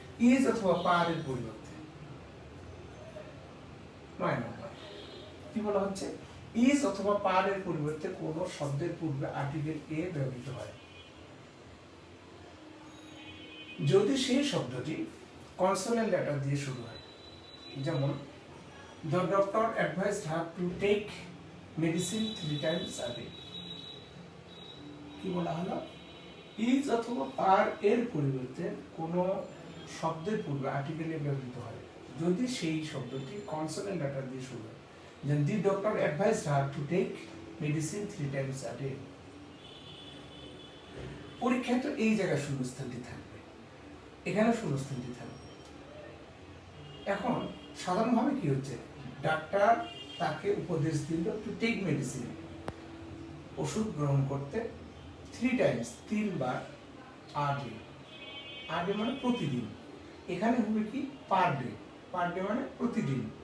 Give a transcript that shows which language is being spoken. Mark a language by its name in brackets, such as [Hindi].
[Bangla] Is অথবা পারের পরিবর্তে 9 নম্বর কি বলা হচ্ছে, ইজ অথবা পারের পরিবর্তে কোন শব্দের পূর্বে আর্টিকেল এ ব্যবহৃত হয় যদি সেই শব্দটি কনসোনেন্ট লেটার দিয়ে শুরু হয়। যেমন [English] the doctor advised her to take medicine 3 times a day। [Bangla] কি বলা হলো? ইজ অথবা পার এর পরিবর্তে কোন শব্দের পূর্বে আর্টিকেল এ ব্যবহৃত হয় যদি সেই শব্দটি কনসোনেন্ট লেটার দিয়ে শুরু হয়। যেমন [English] the doctor advised her to take medicine 3 times a day। [Bangla] পরীক্ষায় তো এই জায়গায় শূন্যস্থানটি থাকবে, এখানে শূন্যস্থানটি থাকবে। এখন সাধারণভাবে কি হচ্ছে, ডাক্তার তাকে উপদেশ দিল [English] to take medicine, [Bangla] ওষুধ গ্রহণ করতে 3 Times, 3 bar a day, a day মানে প্রতিদিন, এখানে হবে কি পার ডে, পার ডে মানে প্রতিদিন।